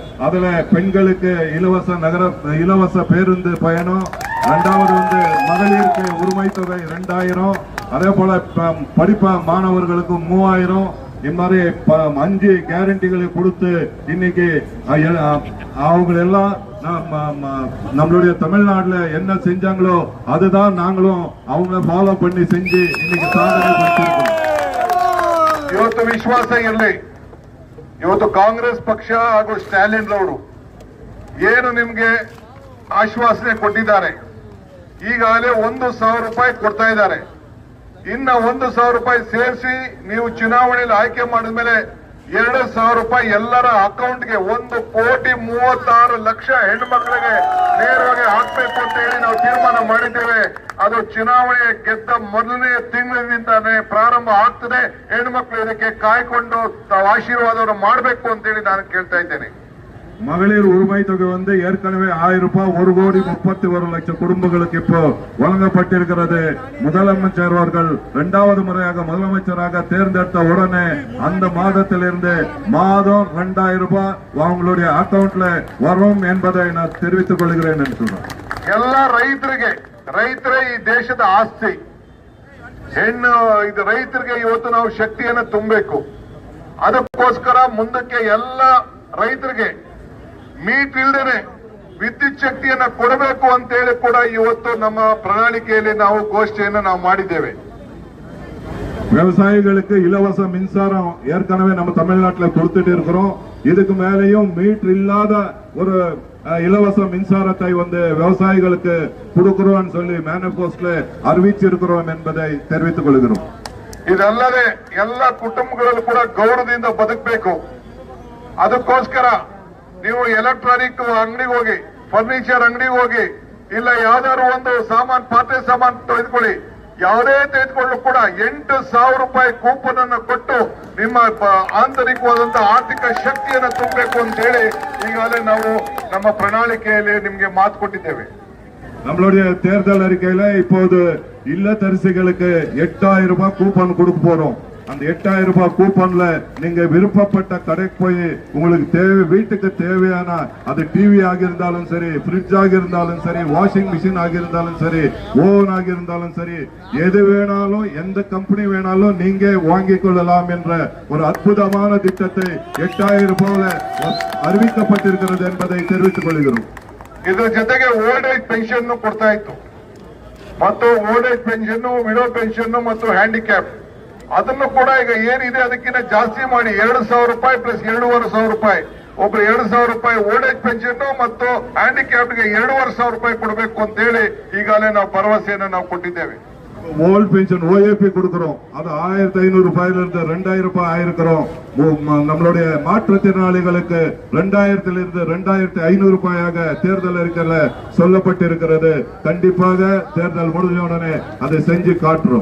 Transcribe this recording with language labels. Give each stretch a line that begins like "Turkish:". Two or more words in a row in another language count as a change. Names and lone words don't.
Tamil: அதுல பெண்களுக்கு இலவச பேருந்து பயணம், இரண்டாவது வந்து மகளிருக்கு உரிமை தொகை 2000, அதே போல படிப்ப மாணவர்களுக்கு 3000, இந்த மாதிரி 5 கேரண்டிகளை கொடுத்து இன்னைக்கு அவங்களெல்லாம் நம்மளுடைய தமிழ்நாட்டுல என்ன செஞ்சாங்களோ அதுதான் நாங்களும் அவங்கள ஃபாலோ பண்ணி செஞ்சு இன்னைக்கு சாதனை பண்ணிருக்கோம்.
Kannada: ಇವತ್ತು ವಿಶ್ವಾಸ ಇರಲಿ. ಇವತ್ತು ಕಾಂಗ್ರೆಸ್ ಪಕ್ಷ ಹಾಗೂ ಸ್ಟಾಲಿನ್ ರವರು ಏನು ನಿಮ್ಗೆ ಆಶ್ವಾಸನೆ ಕೊಟ್ಟಿದ್ದಾರೆ. ಈಗಾಗಲೇ 1,000 ರೂಪಾಯಿ ಕೊಡ್ತಾ ಇದ್ದಾರೆ. ಇನ್ನ 1,000 ರೂಪಾಯಿ ಸೇರಿಸಿ ನೀವು ಚುನಾವಣೆಯಲ್ಲಿ ಆಯ್ಕೆ ಮಾಡಿದ ಮೇಲೆ 2,000 ರೂಪಾಯಿ ಎಲ್ಲರ ಅಕೌಂಟ್ಗೆ 1,36,00,000 ಹೆಣ್ಮಕ್ಳಿಗೆ ನೇರವಾಗಿ ಹಾಕ್ಬೇಕು ಅಂತ ಹೇಳಿ ನಾವು ತೀರ್ಮಾನ ಮಾಡಿದ್ದೇವೆ. ಅದು ಚುನಾವಣೆ ಗೆದ್ದ ಮೊದಲನೇ ತಿಂಗಳಿನಿಂದಾನೇ ಪ್ರಾರಂಭ ಆಗ್ತದೆ. ಹೆಣ್ಮಕ್ಳು ಇದಕ್ಕೆ ಕಾಯ್ಕೊಂಡು ತಾವು ಆಶೀರ್ವಾದವನ್ನು ಮಾಡಬೇಕು ಅಂತ ಹೇಳಿ ನಾನು ಕೇಳ್ತಾ ಇದ್ದೇನೆ.
Tamil: மகளிர் உரிமை தொகை வந்து ஏற்கனவே 1000 ரூபாய் 1,31,00,000 குடும்பங்களுக்கு இப்போ வழங்கப்பட்டிருக்கிறது. முதலமைச்சர் அவர்கள் 2வது முறையாக முதலமைச்சராக தேர்ந்தெடுத்த உடனே அந்த மாதத்திலிருந்து மாதம் 2000 ரூபாய் அவங்களுடைய அக்கவுண்ட்ல வரும் என்பதை நான் தெரிவித்துக் கொள்கிறேன் என்று சொல்றேன்.
Kannada: ಎಲ್ಲ ರೈತರೇ ಈ ದೇಶದ ಆಸ್ತಿ. ಇದು ರೈತರಿಗೆ ಇವತ್ತು ನಾವು ಶಕ್ತಿಯನ್ನು ತುಂಬಬೇಕು. ಅದಕ್ಕೋಸ್ಕರ ಮುಂದಕ್ಕೆ ಎಲ್ಲ ರೈತರಿಗೆ ಮೀಟ್ ಇಲ್ದೇನೆ ವಿದ್ಯುತ್ ಶಕ್ತಿಯನ್ನ ಕೊಡಬೇಕು ಅಂತ ಹೇಳಿ ಕೂಡ ಇವತ್ತು ನಮ್ಮ ಪ್ರಣಾಳಿಕೆಯಲ್ಲಿ ನಾವು ಘೋಷಣೆಯನ್ನು ನಾವು ಮಾಡಿದ್ದೇವೆ.
Tamil: விவசாயிகளுக்கு இலவச மின்சாரம் ஏற்கனவே நம்ம தமிழ்நாட்டில் கொடுத்துட்டு இருக்கிறோம். இதுக்கு மேலேயும் மீட்டர் இல்லாத ஒரு இலவச மின்சாரத்தை வந்து விவசாயிகளுக்கு கொடுக்கிறோம் சொல்லி மேனிஃபெஸ்டோல அறிவிச்சிருக்கிறோம் என்பதை தெரிவித்துக் கொள்கிறோம்.
Kannada: ಇದಲ್ಲದೆ ಎಲ್ಲ ಕುಟುಂಬಗಳಲ್ಲೂ ಕೂಡ ಗೌರವದಿಂದ ಬದುಕಬೇಕು. ಅದಕ್ಕೋಸ್ಕರ ನೀವು ಎಲೆಕ್ಟ್ರಾನಿಕ್ ಅಂಗಡಿಗೆ ಹೋಗಿ, ಫರ್ನಿಚರ್ ಅಂಗಡಿಗೆ ಹೋಗಿ, ಇಲ್ಲ ಯಾವ್ದಾದ್ರು ಒಂದು ಸಾಮಾನು ಪಾತ್ರೆ ಸಾಮಾನು ತೆಗೆದುಕೊಳ್ಳಿ, ಯಾವುದೇ ತೆಗೆದುಕೊಳ್ಳಲು ಕೂಡ 8,000 ರೂಪಾಯಿ ಕೂಪನ್ ಅನ್ನು ಕೊಟ್ಟು ನಿಮ್ಮ ಆಂತರಿಕವಾದಂತಹ ಆರ್ಥಿಕ ಶಕ್ತಿಯನ್ನು ತುಂಬಬೇಕು ಅಂತ ಹೇಳಿ ಈಗಾಗಲೇ ನಾವು ನಮ್ಮ ಪ್ರಣಾಳಿಕೆಯಲ್ಲಿ ನಿಮ್ಗೆ ಮಾತು ಕೊಟ್ಟಿದ್ದೇವೆ.
Tamil: நம்மளுடைய தேர்தல் அறிக்கையில இப்போது இல்லத்தரசிகளுக்கு 8,000 ரூபாய் கூப்பன் கொடுக்க போறோம். அந்த 8,000 ரூபாய் கூப்பன்ல நீங்க விருப்பப்பட்ட கடைக்கு போய் உங்களுக்கு வீட்டுக்கு தேவையான அது டிவி ஆகியிருந்தாலும் சரி, ஃப்ரிட்ஜ் ஆகியிருந்தாலும் சரி,
English: washing machine
Tamil: ஆகியிருந்தாலும் சரி, ஓவன் ஆகியிருந்தாலும் சரி, எது வேணாலும் எந்த கம்பெனி வேணாலும் நீங்க வாங்கிக் கொள்ளலாம் என்ற ஒரு அற்புதமான திட்டத்தை 8,000 ரூபாயில அறிவிக்கப்பட்டிருக்கிறது என்பதை தெரிவித்துக் கொள்கிறோம்.
Kannada: ಇದರ ಜೊತೆಗೆ
English: old age pension
Kannada: ಕೊಡ್ತಾ ಇತ್ತು ಮತ್ತು
English: old age pension, widow pension
Kannada: ಮತ್ತು ಹ್ಯಾಂಡಿಕ್ಯಾಪ್ ಅದನ್ನು ಕೂಡ ಈಗ ಏನಿದೆ ಅದಕ್ಕಿಂತ ಜಾಸ್ತಿ ಮಾಡಿ 2,000 ರೂಪಾಯಿ ಪ್ಲಸ್ 2,500 ರೂಪಾಯಿ, ಒಬ್ರು 2,000 ರೂಪಾಯಿ
English: old age pension
Kannada: ಮತ್ತು ಹ್ಯಾಂಡಿಕ್ಯಾಪ್ಗೆ 2,500 ರೂಪಾಯಿ ಕೊಡಬೇಕು ಅಂತ ಹೇಳಿ ಈಗಾಗಲೇ ನಾವು ಭರವಸೆಯನ್ನು ನಾವು ಕೊಟ್ಟಿದ್ದೇವೆ.
English: old pension
Tamil: OAP கொடுக்கிறோம். அது 1,500 ரூபாயிலிருந்து 2,000 ரூபாய் ஆயிருக்கிறோம். நம்மளுடைய மாற்றுத்திறனாளிகளுக்கு 2,000 2,500 ரூபாயாக தேர்தல் அறிக்கையில சொல்லப்பட்டிருக்கிறது. கண்டிப்பாக தேர்தல் முடிஞ்ச உடனே அதை செஞ்சு காட்டுறோம்.